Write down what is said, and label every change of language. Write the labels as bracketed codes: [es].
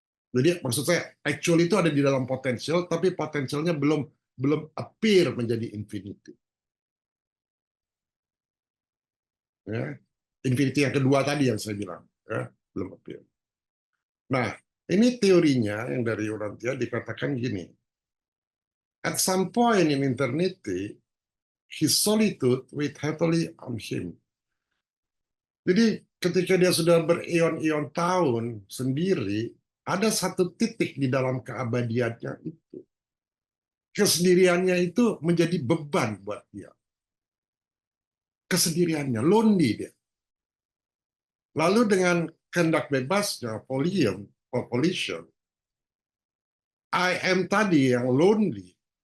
[id] Jadi maksud saya actual itu ada di dalam potensial, tapi potensialnya belum appear menjadi infinity. Ya. Infinity yang kedua tadi yang saya bilang, ya, belum appear. Nah, ini teorinya yang dari Urantia dikatakan gini. [en] At some point in eternity, his solitude weighed heavily on him. [id] Jadi ketika dia sudah berion-ion tahun sendiri, ada satu titik di dalam keabadiannya itu. Kesendiriannya itu menjadi beban buat dia. Kesendiriannya, lonely dia. Lalu dengan kehendak bebasnya, volition, I am tadi yang lonely.